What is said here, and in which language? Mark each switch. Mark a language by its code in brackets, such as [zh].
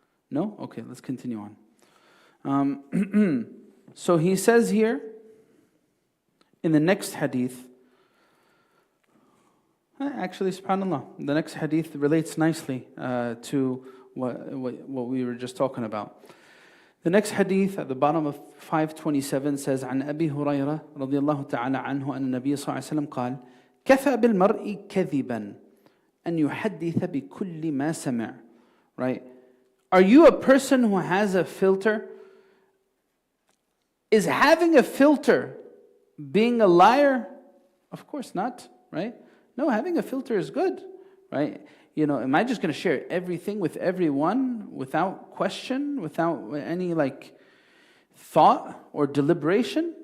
[en] No? Okay, let's continue on. So he says here, in the next hadith, actually, subhanAllah, the next hadith relates nicely to what we were just talking about. The next hadith at the bottom of 527 says, [ar] عن أبي هريرة رضي الله تعالى عنه أن النبي صلى الله عليه وسلم قال كفى بالمرء كذبا أن يحدث بكل ما سمع. [en] Right? Are you a person who has a filter? Is having a filter being a liar? Of course not, right? No, having a filter is good, right? Am I just going to share everything with everyone without question, without any thought or deliberation?